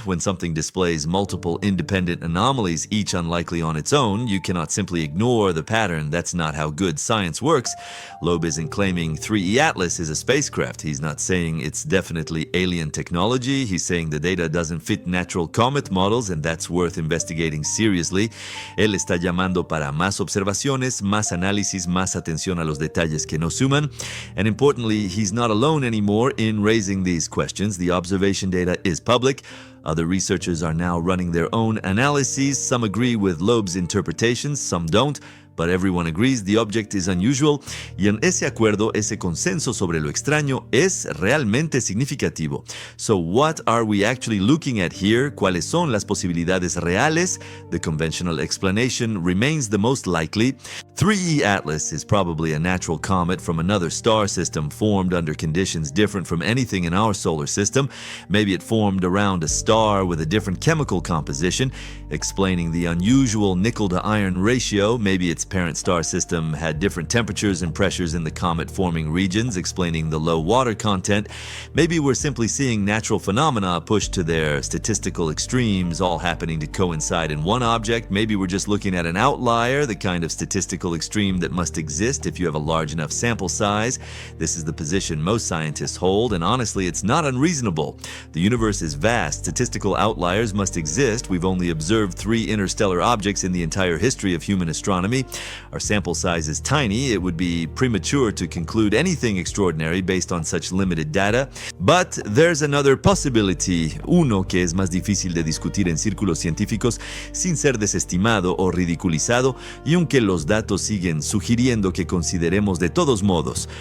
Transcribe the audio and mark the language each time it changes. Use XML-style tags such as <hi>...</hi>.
<en>When something displays multiple independent anomalies, each unlikely on its own, you cannot simply ignore the pattern. That's not how good science works. Loeb isn't claiming 3E Atlas is a spacecraft. He's not saying it's definitely alien technology. He's saying the data doesn't fit natural comet models, and that's worth investigating seriously.</en> <es>Él está llamando para más observaciones, más análisis, más atención a los detalles que nos suman.</es> <en>And importantly, he's not alone anymore in raising these questions. The observation data is public. Other researchers are now running their own analyses. Some agree with Loeb's interpretations, some don't. But everyone agrees the object is unusual,</en> <es>y en ese acuerdo, ese consenso sobre lo extraño es realmente significativo.</es> <en>So what are we actually looking at here?</en> <es>¿Cuáles son las posibilidades reales?</es> <en>The conventional explanation remains the most likely. 3E Atlas is probably a natural comet from another star system formed under conditions different from anything in our solar system. Maybe it formed around a star with a different chemical composition, explaining the unusual nickel to iron ratio. Maybe it's its parent star system had different temperatures and pressures in the comet-forming regions, explaining the low water content. Maybe we're simply seeing natural phenomena pushed to their statistical extremes, all happening to coincide in one object. Maybe we're just looking at an outlier, the kind of statistical extreme that must exist if you have a large enough sample size. This is the position most scientists hold, and honestly, it's not unreasonable. The universe is vast. Statistical outliers must exist. We've only observed 3 interstellar objects in the entire history of human astronomy. Our sample size is tiny. It would be premature to conclude anything extraordinary based on such limited data. But there's another possibility,</en> <es>uno que es más difícil de discutir en círculos científicos sin ser desestimado o ridiculizado, y aunque los datos siguen sugiriendo que consideremos de todos modos.</es>